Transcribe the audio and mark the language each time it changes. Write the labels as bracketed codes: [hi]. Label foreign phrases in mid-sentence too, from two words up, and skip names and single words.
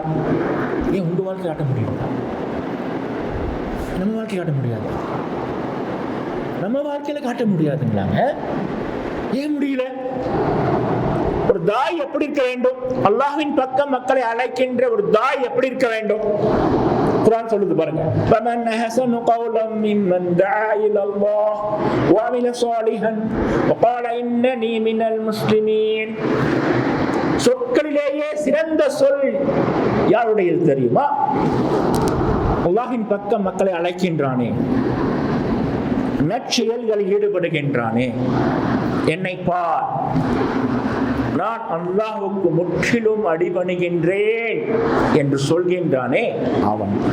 [ta] ஏன் உங்க வாழ்க்கை காட்ட முடியும்? நம்ம வாழ்க்கை காட்ட முடியாது. நம்ம வாழ்க்கையில காட்ட முடியாதுங்களாங்க. ஏன் முடியல? ஒரு தாய் எப்படி இருக்க வேண்டும்? அல்லாஹ்வின் பக்கம் மக்களை அழைக்கின்ற ஒரு தாய் எப்படி இருக்க வேண்டும்? குர்ஆன் சொல்லுது பாருங்க, [ar] فَمَنْ أَحْسَنُ قَوْلًا مِمَّنْ دَعَا إِلَى اللَّهِ وَعَمِلَ صَالِحًا وَقَالَ إِنَّنِي مِنَ الْمُسْلِمِينَ. [ta] சொற்களிலேயே சிறந்த சொல் யாருடையது தெரியுமா? அல்லாஹ்வின் பக்கம் மக்களை அழைக்கின்றானே, நற்செயல்களில் ஈடுபடுகின்றானே, என்னை பார், நான் அல்லாஹ்வுக்கு முற்றிலும் அடிபணிகின்றேன் என்று சொல்கின்றானே அவன்.